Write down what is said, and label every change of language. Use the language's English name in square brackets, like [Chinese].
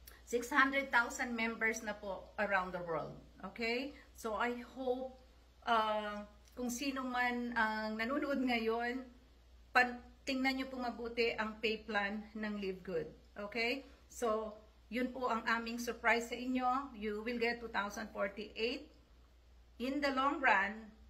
[English] 600,000 members na po around the world. Okay? [Filipino] So I hope kung sino man ang nanonood ngayon, tingnan nyo po mabuti ang pay plan ng Live Good. Okay? So, yun po ang aming surprise sa inyo. [English] You will get 2,048 in the long run.